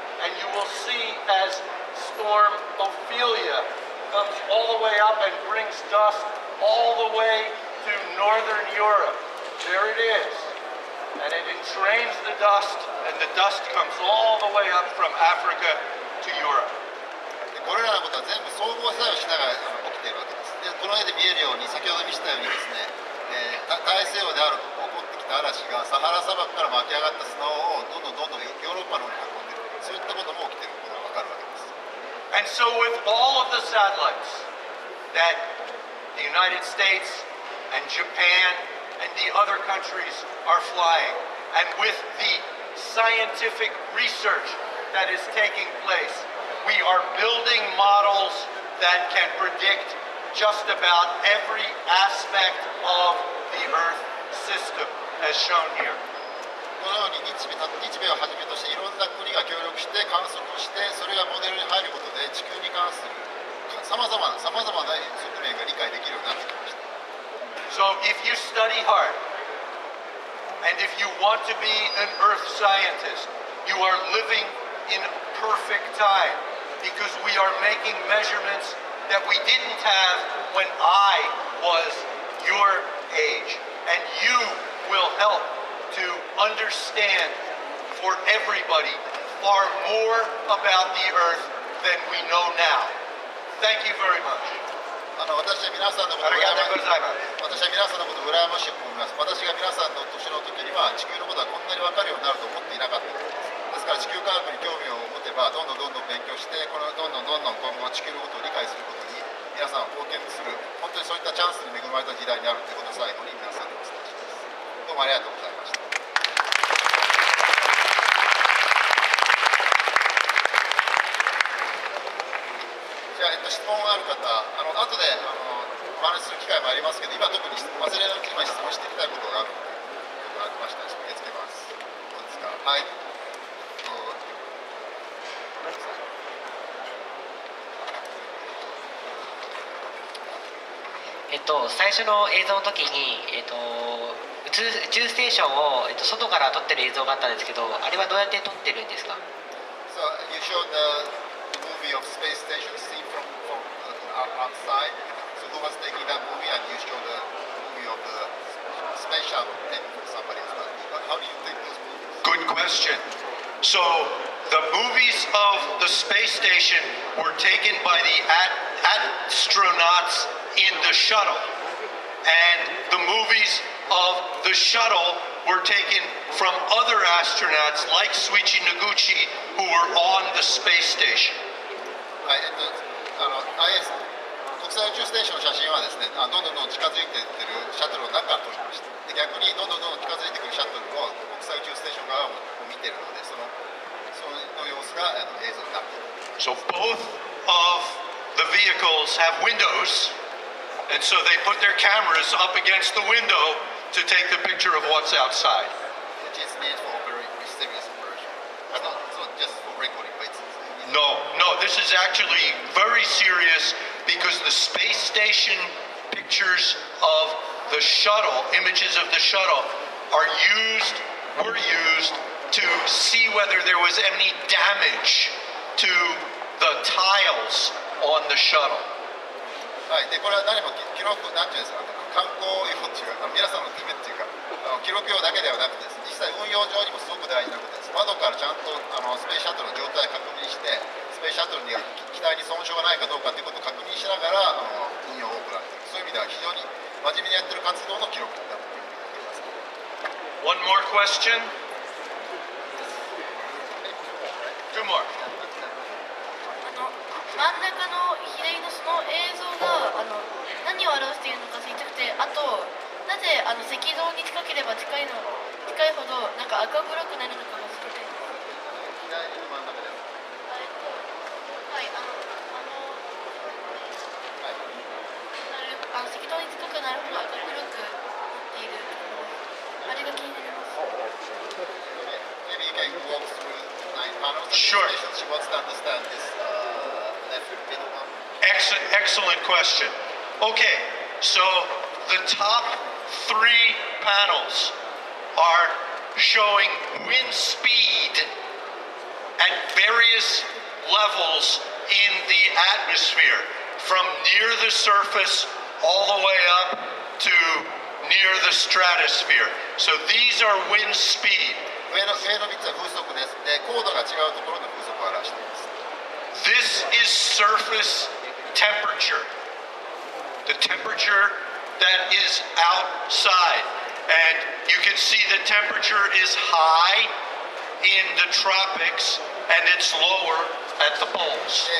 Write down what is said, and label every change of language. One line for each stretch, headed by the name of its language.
English: And you will see as Storm Ophelia comes all the way up and brings dust all the way to northern Europe. There it is. And it entrains the dust, and the dust comes all the way up from Africa to Europe.
Japanese: これらのことは全部総合作用しながら起きているわけです。でこの絵で見えるように、先ほど見せたようにですね、大西洋である起こってきた嵐がサハラ砂漠から巻き上がった砂をどんどんヨーロッパの方に運んでいる、そういったことも起きていることがわかるわけです。
English: And so with all of the satellites that the United States and Japan and the other countries are flying, and with the scientific research that is taking place, we are building models that can predict just about every aspect of the Earth system, as shown here.
Japanese: このように日米をはじめとしていろんな国が協力して観測して、それがモデルに入ることで地球に関するさまざまな側面が理解できるようになってきました。
English: So if you study hard, and if you want to be an Earth scientist, you are living in perfect time, because we are making measurements that we didn't have when I was your age, and you will help to understand for everybody far more about the Earth than we know now. Thank you very much.
Japanese: 私は皆さんのことを羨ましく思います。私が皆さんの年の時には地球のことはこんなに分かるようになると思っていなかったです。ですから地球科学に興味を持てばどんどん勉強して、どんどん今後地球のことを理解することに皆さんを貢献する、本当にそういったチャンスに恵まれた時代にあるということを最後に皆さんにお伝えします。どうもありがとうございました。じゃあ、質問がある方、後でお話しする機会もありますけど、今特に忘れないうちに質問していきたいことがあるので、ありましたら受け付けます。どうですか。はい。最初の映像の時に、宇宙ステーションを、外から撮ってる映像があったんですけど、あれはどうやって撮ってるんですか？
English: So you showed the movie of space station seen from outside. So who was taking that movie, and you showed the movie movie of the space shuttle taken from somebody else. How do you think those movies? Good question. So the movies of the space station were taken by the astronauts in the shuttle. And the movies of the shuttle were taken from other astronauts like Suichi Noguchi who were on the space station.
Japanese: はい、IS 国際宇宙ステーションの写真はですね、どんどん近づいていってるシャトルの中を撮りました。で逆にどんどん近づいてくるシャトルを国際宇宙ステーション側を見てるので、その様子が映像になっている。
English: So both of the vehicles have windows, and so they put their cameras up against the window to take the picture of what's outside. Which is made for very serious version. It's not just for recording, but it's No, this is actually very serious because the space station pictures of the shuttle, images of the shuttle, were used to see whether there was any damage to the tiles on the shuttle.
Japanese: はい、でこれは何も記録なんていうんですか、観光用っていうか皆さんのためっていうか記録用だけではなくてです、実際運用上にもすごく大事なことです。窓からちゃんとスペースシャトルの状態を確認して、スペースシャトルに機体に損傷がないかどうかということを確認しながら運用を行っている。そういう意味では非常に真面目にやってる活動の記録だというふうに思います。
English: One more question? Two more.
Japanese: 真ん中の左のその映像が何を表しているのか知りたくて、あとなぜ赤道に近ければ近いほどなんか赤黒くなるのかも知りたいです。左の真ん中です。はい赤道に近くなるほど赤黒くなっているところ、あれが気になります。
English: Maybe you can walk through 9 panels. Sure. She wants to understand this left middle one. Excellent question. Okay, so the top 3 panels are showing wind speed at various levels in the atmosphere, from near the surface all the way up to near the stratosphere. So these are wind speed.
Japanese: 上の3つは風速です。で、高度が違うところの風速を表しています。
English: This is surface temperature, the temperature that is outside. And you can see the temperature is high in the tropics and it's lower at the poles.